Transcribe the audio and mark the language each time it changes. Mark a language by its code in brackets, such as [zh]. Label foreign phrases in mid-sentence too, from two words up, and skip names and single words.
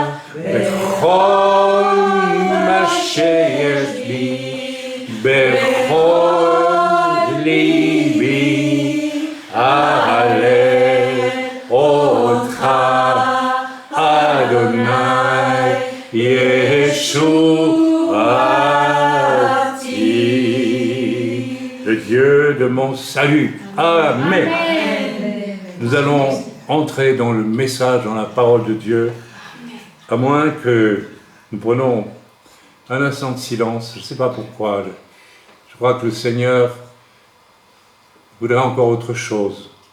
[he] בכל מה שיש לי, בכל ליבי, אהלל אותך, אדוני ישועתי. [fr] Le Dieu de mon salut. Amen. Nous allons entrer dans le message, dans la parole de Dieu. À moins que nous prenions un instant de silence, je ne sais pas pourquoi, je crois que le Seigneur voudrait encore autre chose.